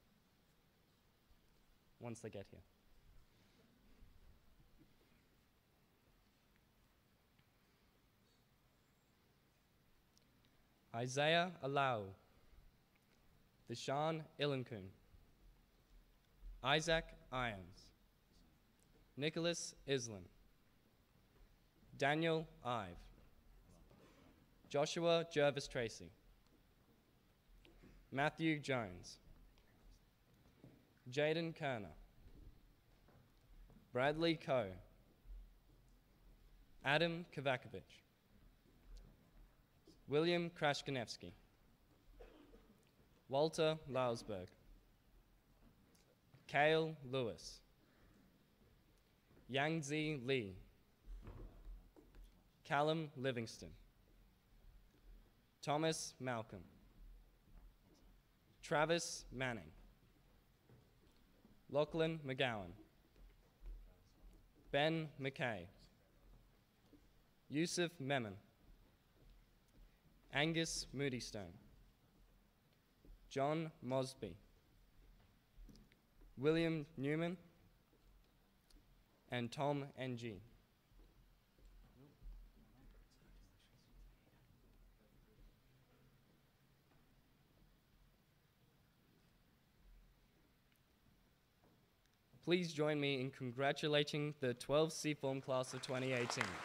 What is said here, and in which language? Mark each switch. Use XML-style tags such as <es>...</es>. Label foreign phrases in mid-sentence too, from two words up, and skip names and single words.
<en>Once they get here. Isaiah Alau, Deshaun Ilankun, Isaac Irons, Nicholas Islin, Daniel Ive, Joshua Jervis Tracy, Matthew Jones, Jaden Kerner, Bradley Coe, Adam Kovakovich, William Krashkanevsky, Walter Lausberg, Cale Lewis, Yangzi Lee, Callum Livingston, Thomas Malcolm, Travis Manning, Lachlan McGowan, Ben McKay, Yusuf Memon, Angus Moodystone, John Mosby, William Newman, and Tom Ng. Please join me in congratulating the 12C Form class of 2018.</en>